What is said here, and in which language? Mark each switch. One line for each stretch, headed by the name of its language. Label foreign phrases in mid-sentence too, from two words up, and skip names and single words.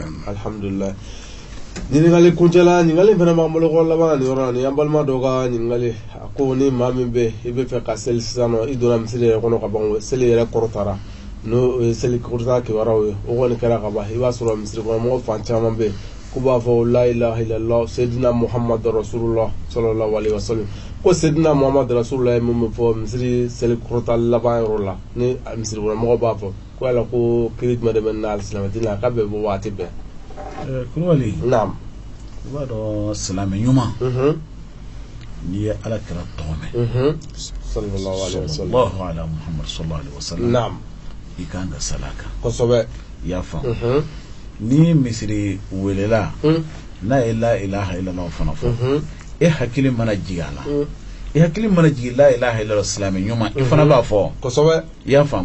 Bambara: alhamdulillah ɲininkali kuncɛla ɲininkali fana b'an bolo ko laban nin yɔrɔ la ni an balima dɔw ka ɲininkali a ko ni maa min bɛ i bɛ fɛ ka seli sisan nɔ i donna misiri yɛrɛ kɔnɔ ka ban seli yɛrɛ kɔrɔtara n'o ye seli kɔrɔta kibaruyaw ye o kɔni kɛra ka ban i b'a sɔrɔ misiri kɔnɔ mɔgɔ fan caman bɛ yen ko b'a fɔ
Arabic: لا إله إلا الله سيدنا محمد رسول الله صلى الله عليه وسلم
Bambara: ko
Arabic: سيدنا محمد رسول الله
Bambara: ye mun fɔ misiri seli kɔrɔta laban yɔrɔ la ni misiri kɔnɔ mɔgɔ b'a fɔ ko yala ko kiri jumɛn de bɛ na alisilamɛdina k'a bɛ bɔ waati bɛɛ Kulubali naam i b'a dɔn silamɛ ɲuman n'i ye ala kira tɔgɔ mɛn
Arabic: صلى الله عليه وسلم محمد صلى الله عليه وسلم
Bambara: naam i kan ka salaka kosɛbɛ i y'a faamu ni misiri welela n'a ye
Arabic: لا إله إلا الله
Bambara: fana fɔ e hakili mana jigin a la i hakili mana jigin
Arabic: لا إله إلا الله
Bambara: silamɛ ɲuman i fana b'a fɔ kosɛbɛ i y'a faamu